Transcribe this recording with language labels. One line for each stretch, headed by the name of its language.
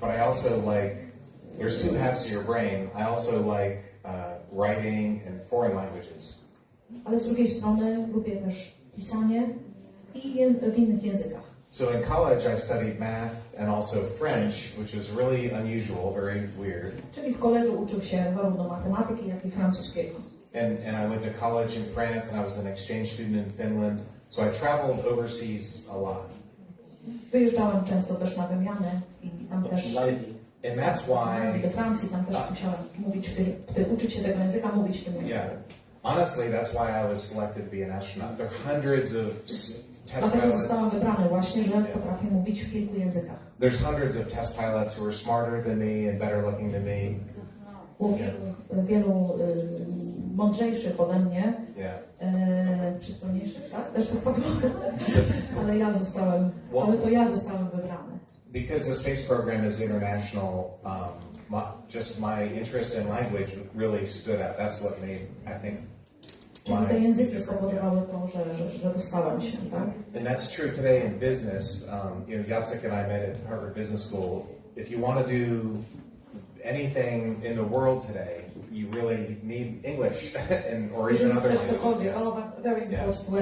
English: But I also like. There's two halves of your brain. I also like writing and foreign languages.
Polish: Ale z drugiej strony lubię też pisanie i w innych językach.
English: So in college I studied math and also French, which was really unusual, very weird.
Polish: Czyli w koledżu uczył się zarówno matematyki, jak i francuskiego.
English: And I went to college in France, and I was an exchange student in Finland. So I traveled overseas a lot.
Polish: Wyjeżdżałem często też na wymianę i tam też.
English: And that's why.
Polish: Do Francji tam też musiałem mówić, uczyć się tego języka, mówić w tym języku.
English: Yeah. Honestly, that's why I was selected to be an astronaut. There are hundreds of test
Polish: Dlatego
English: pilots.
Polish: zostałam wybrany właśnie, że potrafię mówić w kilku językach.
English: There's hundreds of test pilots who are smarter than me and better looking than me.
Polish: Wielu mądrzejszych ode mnie, przystojniejszych, tak? Też tak powiem. Ale to ja zostałem wybrany.
English: Because the space program is international, just my interest in language really stood out. That's what made, I think,
Polish: te języki spowodowały to, że dostałem się, tak?
English: And that's true today in business. Jacek and I met at Harvard Business School. If you want to do anything in the world today, you really need English or even other languages.